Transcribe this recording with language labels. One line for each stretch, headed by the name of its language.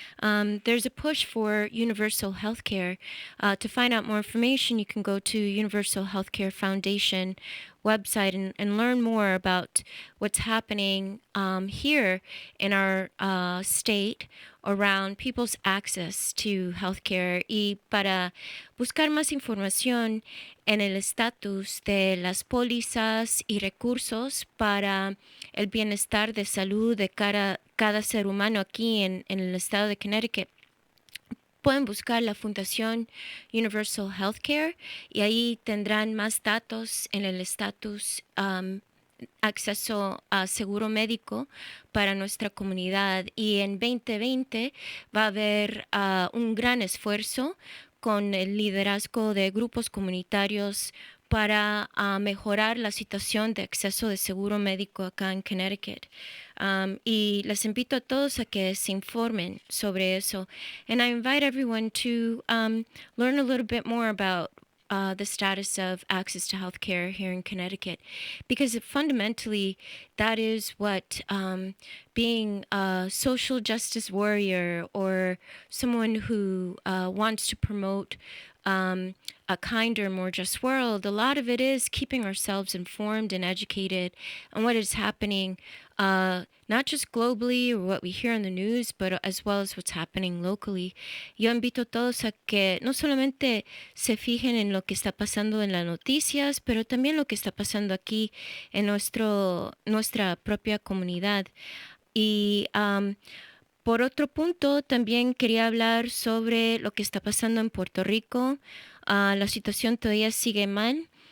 English: There's a push for universal health care. To find out more information, you can go to Universal Healthcare Foundation website and learn more about what's happening here in our state around people's access to healthcare.
Spanish: Y para buscar más información en el estatus de las pólizas y recursos para el bienestar de salud de cada ser humano aquí en el estado de Connecticut, pueden buscar la Fundación Universal Healthcare y ahí tendrán más datos en el estatus, acceso a seguro médico para nuestra comunidad. Y en 2020 va a haber un gran esfuerzo con el liderazgo de grupos comunitarios para mejorar la situación de acceso de seguro médico acá en Connecticut. Y les invito a todos a que se informen sobre eso.
English: And I invite everyone to learn a little bit more about the status of access to healthcare here in Connecticut, because fundamentally that is what being a social justice warrior or someone who wants to promote a kinder, more just world, a lot of it is keeping ourselves informed and educated on what is happening, not just globally or what we hear on the news, but as well as what's happening locally.
Spanish: Yo invito a todos a que no solamente se fijen en lo que está pasando en las noticias, pero también lo que está pasando aquí en nuestra propia comunidad. Y por otro punto, también quería hablar sobre lo que está pasando en Puerto Rico. La situación todavía sigue mal.